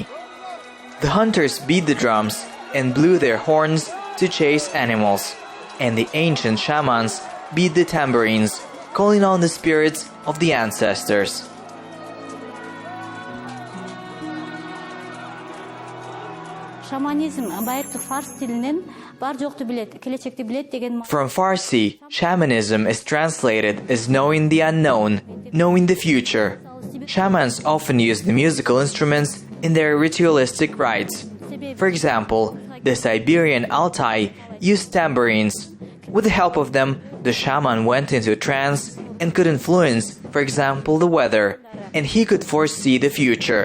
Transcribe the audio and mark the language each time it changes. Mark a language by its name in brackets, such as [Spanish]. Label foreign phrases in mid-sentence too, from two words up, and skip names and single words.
[English] The hunters beat the drums and blew their horns to chase animals, and the ancient shamans beat the tambourines, calling on the spirits of the ancestors. [Kyrgyz] Shamanism байыркы фарс тилинен бар жокту билет, келечекти билет деген. [English] From Farsi, shamanism is translated as knowing the unknown, knowing the future. Shamans often use the musical instruments in their ritualistic rites. For example, the Siberian Altai used tambourines. With the help of them, the shaman went into a trance and could influence, for example, the weather, and he could foresee the future.